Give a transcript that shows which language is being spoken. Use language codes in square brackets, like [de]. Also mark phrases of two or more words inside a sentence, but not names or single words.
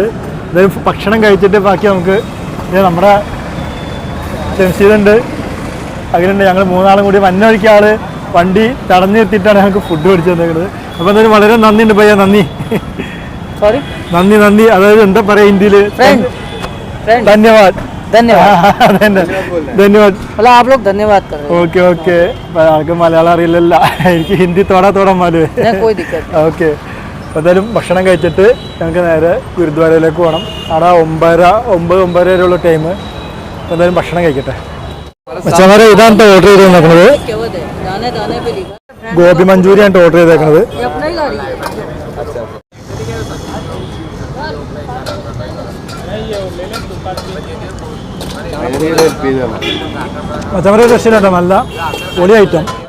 [ml] എന്തായാലും ഭക്ഷണം കഴിച്ചിട്ട് ബാക്കി നമുക്ക് നമ്മുടെ ജംഷീദുണ്ട്, അങ്ങനെയുണ്ട്. ഞങ്ങൾ 3 ആളും കൂടി വന്ന വഴിക്ക് ആള് വണ്ടി തടഞ്ഞു നിർത്തിയിട്ടാണ് ഞങ്ങൾക്ക് ഫുഡ് മേടിച്ചു തന്നേക്കുന്നത്. അപ്പോൾ എന്തായാലും വളരെ നന്ദിയുണ്ട് ഭയ്യ. നന്ദി [en] sorry [ml] നന്ദി. അതായത് എന്താ പറയുക ഹിന്ദിയിൽ? ധന്യവാദ്. അതന്നെ ധന്യവാദ്. [hi] मतलब आप लोग धन्यवाद कर रहे [en] okay okay. [ml] ആൾക്ക് മലയാളം അറിയില്ലല്ല, എനിക്ക് ഹിന്ദി [hi] थोड़ा मालूम. हैं. कोई दिक्कत नहीं. [ml] ഓക്കെ. അപ്പോൾ എന്തായാലും ഭക്ഷണം കഴിച്ചിട്ട് ഞങ്ങൾക്ക് നേരെ ഗുരുദ്വാരയിലേക്ക് പോകണം. അവിടെ 9 വരെയുള്ള ടൈം. അപ്പോൾ എന്തായാലും ഭക്ഷണം കഴിക്കട്ടെ. മച്ചന്മാരെ ഇതാണ് ഓർഡർ ചെയ്ത് നോക്കുന്നത്. [hi] क्या बात है? दाने दाने पे लिखा है. [ml] ഗോപി മഞ്ചൂരിയാണ് ഓർഡർ ചെയ്തേക്കുന്നത്. [hi] ये अपना ही ला रही है. [ml] മച്ചന്മാരെ രക്ഷയില്ല, നല്ല പൊളി ഐറ്റം.